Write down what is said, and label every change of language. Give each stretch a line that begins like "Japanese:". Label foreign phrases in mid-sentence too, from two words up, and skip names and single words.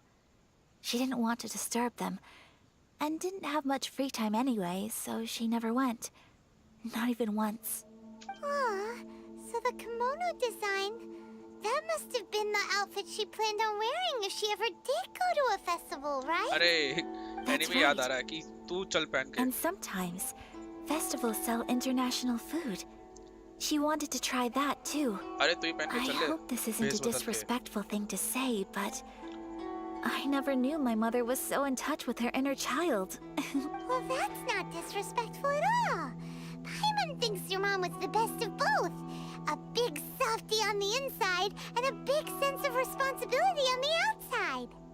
English: She didn't want to disturb them, and didn't have much free time anyway, so she never went. Not even once. Aw, so the kimono design, that must have been the outfit she planned on wearing if she ever did go to a festival, right?
Hindi: अरे
English: That's
Hindi: एनीमे याद आ
English: right.
Hindi: रहा है कि तू चल पहन के
English: And sometimes, festivals sell international food. She wanted to try that too.
Hindi: अरे तू ही पहन के
English: I
Hindi: चल ले
English: hope this isn't
Hindi: भेस
English: a
Hindi: बदल के
English: disrespectful thing to say, but I never knew my mother was so in touch with her inner child. Well, that's not disrespectful at all. Paimon thinks your mom was the best of both. A big softie on the inside, and a big sense of responsibility on the outside.